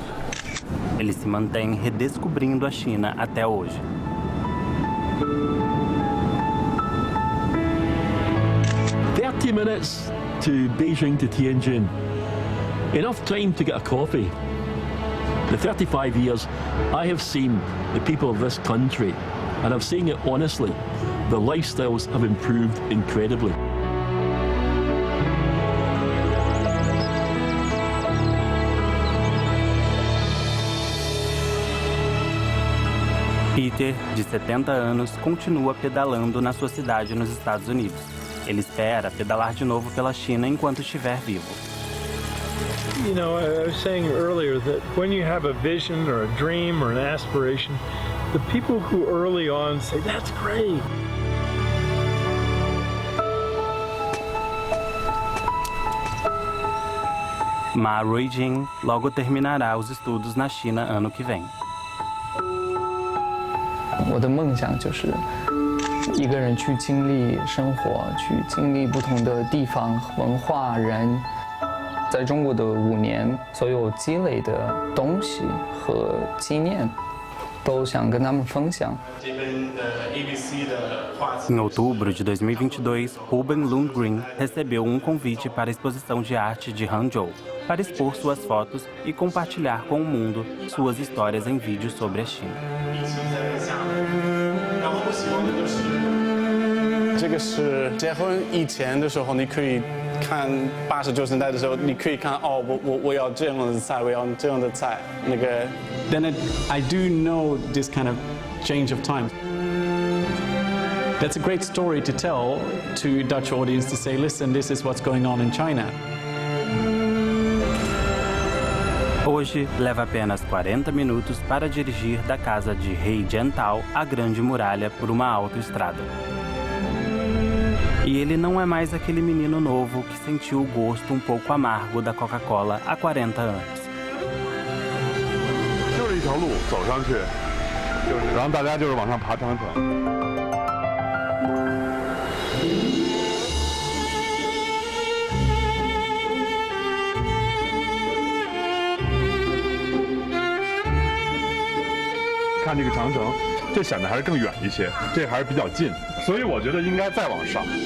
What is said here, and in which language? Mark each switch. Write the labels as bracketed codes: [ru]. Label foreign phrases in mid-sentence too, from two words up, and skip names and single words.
[pt] Ele se mantém redescobrindo a China até hoje. [en] "30 minutes to Beijing to Tianjin, enough time to get a coffee. The 35 years, I have seen the people of this country, and I'm saying it honestly, their lifestyles have improved incredibly. Peter, [pt] de 70 anos, continua pedalando na sua cidade nos Estados Unidos. Ele espera pedalar de novo pela China enquanto estiver vivo. [en] You know, I was saying earlier that when you have a vision or a dream or an aspiration, the people who early on say, that's great. [pt] Ma Ruijing logo terminará os estudos na China ano que vem. [zh] 我的梦想就是一个人去经历生活，去经历不同的地方、文化、人。在中国的5年，所有积累的东西和经验，都想跟他们分享。 [pt] Em outubro de 2022, Ruben Lundgren recebeu um convite para a exposição de arte de Hangzhou, para expor suas fotos e compartilhar com o mundo suas histórias em vídeos sobre a China. [zh] 这个是结婚以前的时候，你可以看80、90年代的时候，你可以看哦，我要这样的菜，我要这样的菜，那个。 [en] Then I do know this kind of change of time. That's a great story to tell to Dutch audience to say, listen, this is what's going on in China. [pt] Hoje, leva apenas 40 minutos para dirigir da casa de Rei Jiantao à Grande Muralha por uma autoestrada. E ele não é mais aquele menino novo que sentiu o gosto um pouco amargo da Coca-Cola há 40 anos. [zh] 就是一条路走上去，然后大家就是往上爬长城。看这个长城，这显得还是更远一些，这还是比较近，所以我觉得应该再往上。